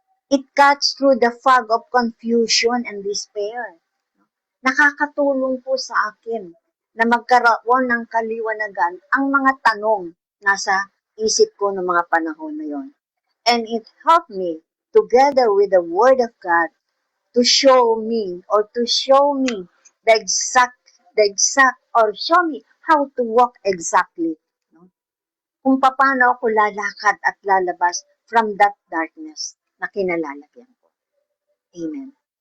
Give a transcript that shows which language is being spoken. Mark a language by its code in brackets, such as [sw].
[en] It cuts through the fog of confusion and despair. [tl] Nakakatulong po sa akin na magkaroon ng kaliwanagan ang mga tanong nasa isip ko ng mga panahon na yon. [en] And it helped me, together with the Word of God, to show me the exact, or show me how to walk exactly. No? [tl] Kung paano ako lalakad at lalabas [en] from that darkness [tl] na kinalalagyan ko. Amen.